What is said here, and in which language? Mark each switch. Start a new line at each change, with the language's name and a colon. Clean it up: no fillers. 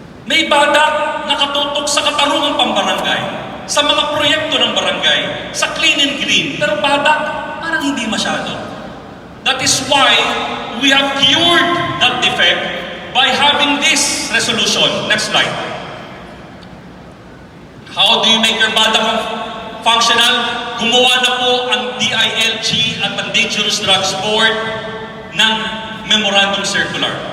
Filipino: May badak nakatutok sa katarungang pambarangay, sa mga proyekto ng barangay, sa
English: clean and green,
Filipino: pero badak parang hindi masyado.
English: That is why we have cured that defect by having this resolution. Next slide. How do you make your badak functional?
Filipino: Gumawa na po ang DILG at ang Dangerous Drugs Board ng Memorandum Circular.